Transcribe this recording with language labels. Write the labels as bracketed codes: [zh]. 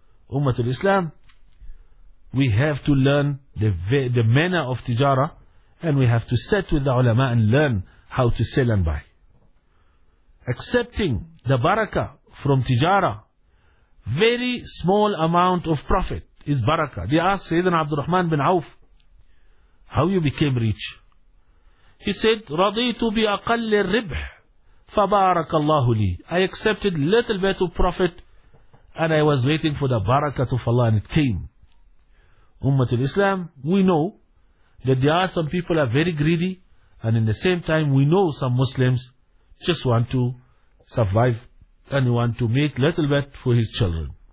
[en] Ummat al-Islam, we have to learn the manner of tijara, and we have to sit with the ulama and learn how to sell and buy. Accepting the barakah from tijara, very small amount of profit is barakah. They asked Sayyidina Abdurrahman bin Auf, how you became rich? He said, [ar] رَضِيْتُ بِأَقَلِّ الرِّبْحِ فَبَارَكَ اللَّهُ لِي. [en] I accepted little bit of profit and I was waiting for the barakah of Allah and it came. Ummat al-Islam, we know that there are some people are very greedy and in the same time we know some Muslims just want to survive and want to make little bit for his children.